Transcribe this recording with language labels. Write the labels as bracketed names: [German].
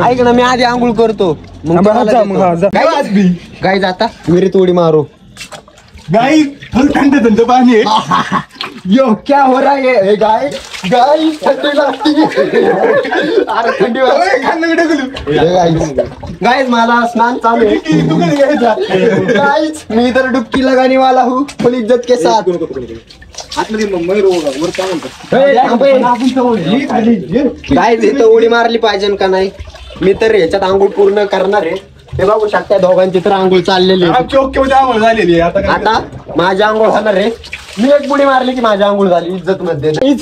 [Marathi] ऐक ना मी आधी आंघोळ करतो मग गाई जाता विहिरीत उडी मारू. गाई थंड पाणी [Hindi] यो क्या हो रहा है [Marathi] गाय थंडी लागती. अरे थंडी गाइस मला स्नान चालू आहे. [Hindi] गाइस मी इधर डुबकी लगाने वाला हूँ फुल इज्जत के साथ. [Marathi] गाइस इथं उडी मारली पाहिजे का नाही. मी तर ह्याच्यात आंघोळ पूर्ण करणार आहे. हे बघू शकता दोघांची तर आंघोळ चाललेली झालेली. आता माझी आंघोळ होणार आहे. मी एक बुडी मारली की माझी आंघोळ झाली इज्जत मध्ये.